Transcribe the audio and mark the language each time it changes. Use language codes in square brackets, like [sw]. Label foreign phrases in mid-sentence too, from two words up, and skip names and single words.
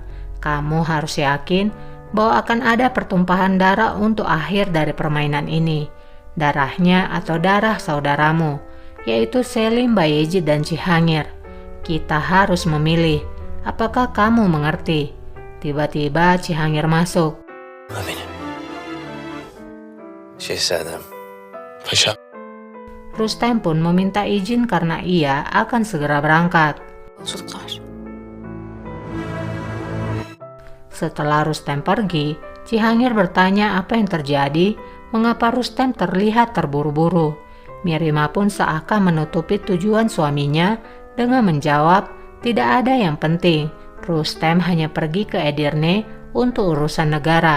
[id] Kamu harus yakin bahwa akan ada pertumpahan darah untuk akhir dari permainan ini. Darahnya atau darah saudaramu, yaitu Selim, Bayezid, dan Cihangir. Kita harus memilih. Apakah kamu mengerti? Tiba-tiba Cihangir masuk. [tr] Benim. Şehzadem. Paşa. [id] Rustem pun meminta izin karena ia akan segera berangkat. [tr] yolculuklar. [id] Setelah Rustem pergi, Cihangir bertanya apa yang terjadi, mengapa Rustem terlihat terburu-buru. Mirima pun seakan menutupi tujuan suaminya dengan menjawab, tidak ada yang penting, Rustem hanya pergi ke Edirne untuk urusan negara.